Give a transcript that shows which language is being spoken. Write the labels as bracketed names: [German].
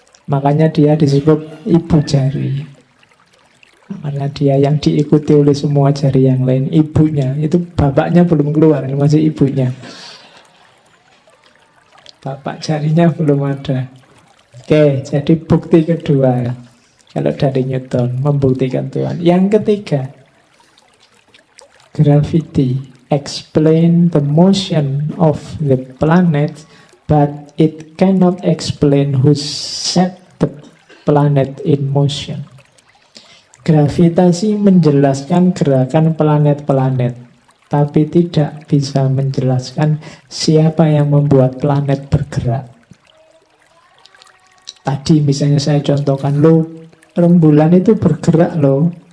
[Indonesian] Makanya dia disebut ibu jari. Karena dia yang diikuti oleh semua jari yang lain. Ibunya, itu bapaknya belum keluar, masih ibunya. Bapak jarinya belum ada. Oke, jadi bukti kedua kalau dari Newton, membuktikan Tuhan. Yang ketiga, [English] gravity explain the motion of the planet, but it cannot explain who set the planet in motion. [Indonesian] Gravitasi menjelaskan gerakan planet-planet, tapi tidak bisa menjelaskan siapa yang membuat planet bergerak. Tadi misalnya saya contohkan, rembulan itu bergerak loh.